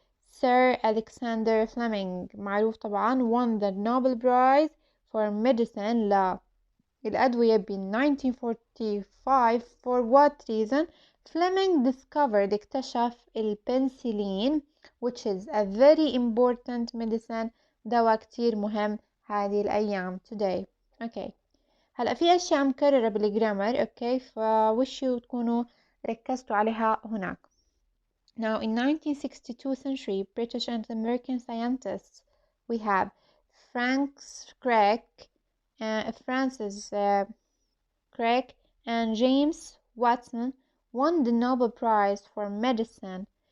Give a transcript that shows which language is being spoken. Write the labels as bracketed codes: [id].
[en] Sir Alexander Fleming [ar] معروف طبعا [en] won the Nobel Prize for Medicine للأدوية ب 1945. for what reason؟ Fleming discovered [ar] اكتشف البنسلين [en] which is a very important medicine، [ar] دواء كتير مهم هذه الأيام [en] today. okay. [ar] هلأ في أشياء مكررة بالجرامر، okay، فوشوا تكونوا ركزتوا عليها هناك. [en] Now in 1962 century British and American scientists we have Francis Crick and James Watson won the Nobel Prize for Medicine.